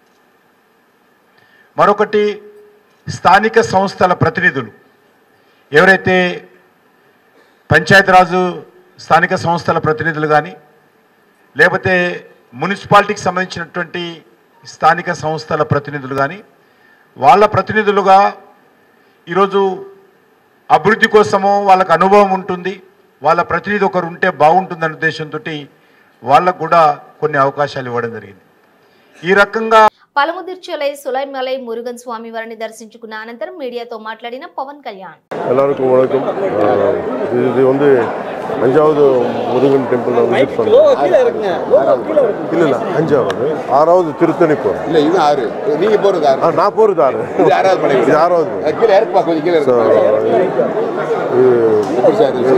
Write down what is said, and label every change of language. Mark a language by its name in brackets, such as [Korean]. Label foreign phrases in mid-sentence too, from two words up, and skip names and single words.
[Telugu] మరొకటి స్థానిక సంస్థల ప్రతినిధులు, ఎవరైతే పంచాయతీరాజు స్థానిక సంస్థల ప్రతినిధులు కానీ లేకపోతే మున్సిపాలిటీకి సంబంధించినటువంటి స్థానిక సంస్థల ప్రతినిధులు కానీ వాళ్ళ ప్రతినిధులుగా ఈరోజు అభివృద్ధి కోసము వాళ్ళకు అనుభవం ఉంటుంది, వాళ్ళ ప్రతినిధి ఒకరు ఉంటే బాగుంటుందనే ఉద్దేశంతో వాళ్ళకు కూడా కొన్ని అవకాశాలు ఇవ్వడం జరిగింది. ఈ రకంగా పలముదిర్చలై సులైమలై మురుగన్ స్వామి వారిని దర్శించుకున్న అనంతరం మీడియాతో మాట్లాడిన పవన్ కళ్యాణ్. [Tamil] எல்லாருக்கும் வணக்கம். இது வந்து 5வது முருகன் டெம்பிள் விசிட் பண்ணுறோம். இல்லை 5வது 6வது திருத்தணி போகிறோம். இல்லை இது 6 நீங்கள் போகிறது 6. நான் போகிறது 6. இது 6வது மலை. இது 6வது கீழே இருக்குப்பா, கொஞ்சம் கீழே இருக்கு.